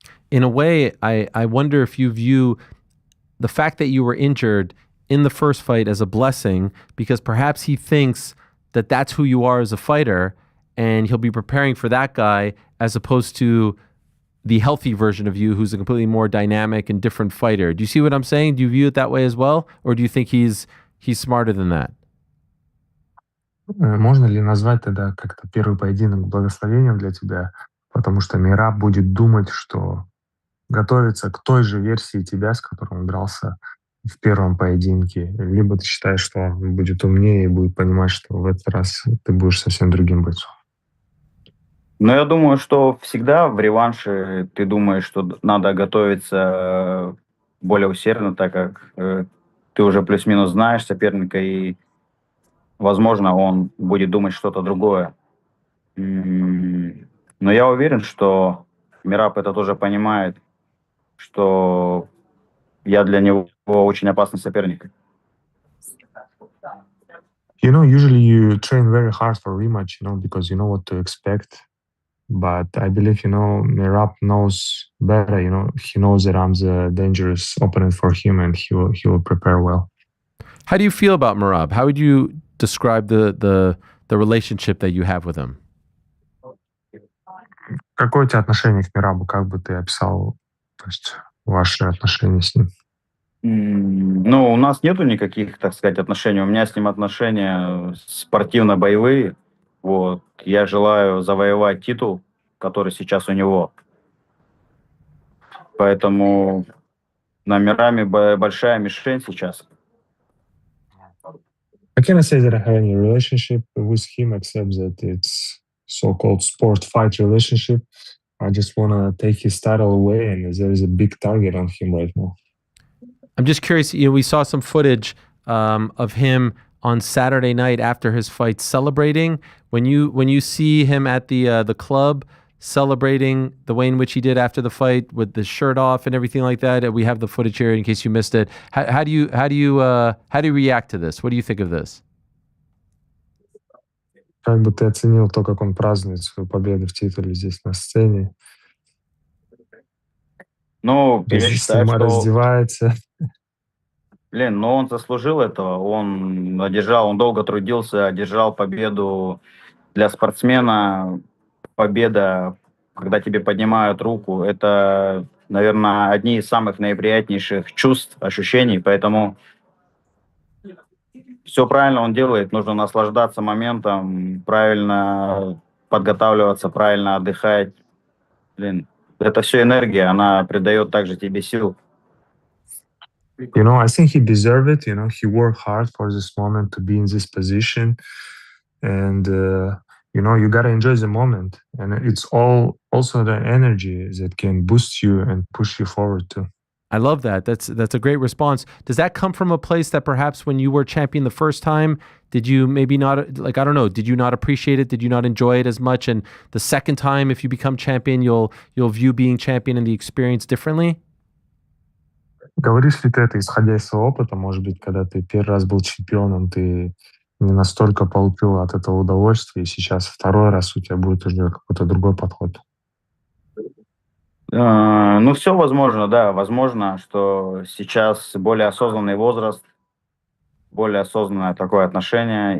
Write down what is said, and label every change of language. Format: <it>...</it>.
<en>In a way, I wonder if you view the fact that you were injured in the first fight as a blessing, because perhaps he thinks that that's who you are as a fighter, and he'll be preparing for that guy as opposed to the healthy version of you, who's a completely more dynamic and different fighter. Do you see what I'm saying? Do you view it that way as well? Or do you think he's smarter than that?</en> <ru>Можно ли назвать тогда как-то первый поединок благословением для тебя? Потому что Мераб будет думать, что готовится к той же версии тебя, с которой он дрался в первом поединке. Либо ты считаешь, что он будет умнее и будет понимать, что в этот раз ты будешь совсем другим бойцом. Но я думаю, что всегда в реванше ты думаешь, что надо готовиться более усердно, так как ты уже плюс-минус знаешь соперника, и, возможно, он будет думать что-то другое. Но я уверен, что Мераб это тоже понимает, что я для него очень опасный соперник.</ru> <en>You know, usually you train very hard for rematch, you know, because you know what to expect. But I believe, you know, Merab knows better, you know, he knows that I'm the dangerous opponent for him, and he will prepare well. How do you feel about Merab? How would you describe the relationship that you have with him?</en> <ru>Какое у тебя отношение к Мирабу? Как бы ты описал, то есть, ваши отношения с ним? Ну, у нас нету никаких, так сказать, отношений. У меня с ним отношения спортивно-боевые. Вот. Я желаю завоевать титул, который сейчас у него. Поэтому на Мираме большая мишень сейчас.</ru> <en>I cannot say that I have any relationship with him except that it's so-called sport fight relationship. I just want to take his title away, and there is a big target on him right now. I'm just curious. We saw some footage of him on Saturday night after his fight celebrating. When you see him at the club celebrating the way in which he did after the fight with the shirt off and everything like that, we have the footage here in case you missed it. How do you react to this? What do you think of this?</en> <ru>Как бы ты оценил то, как он празднует свою победу в титуле здесь на сцене? Ну, я считаю, что... раздевается. Блин, ну он заслужил этого. Он долго трудился, одержал победу. Для спортсмена победа, когда тебе поднимают руку, это, наверное, одни из самых наиприятнейших чувств, ощущений. Поэтому все правильно он делает. Нужно наслаждаться моментом, правильно подготавливаться, правильно отдыхать. Блин, это все энергия, она придает также тебе сил.</ru> <en>You know, I think he deserved it. You know, he worked hard for this moment to be in this position. And, you know, you got to enjoy the moment. And it's also the energy that can boost you and push you forward too. I love that. That's a great response. Does that come from a place that perhaps when you were champion the first time, did you maybe not, like, I don't know, did you not appreciate it? Did you not enjoy it as much? And the second time, if you become champion, you'll view being champion and the experience differently?</en> <ru>Говоришь ли ты это, исходя из своего опыта? Может быть, когда ты первый раз был чемпионом, ты не настолько получил от этого удовольствия, и сейчас второй раз у тебя будет уже какой-то другой подход? Ну, все возможно, да. Возможно, что сейчас более осознанный возраст, более осознанное такое отношение.</ru>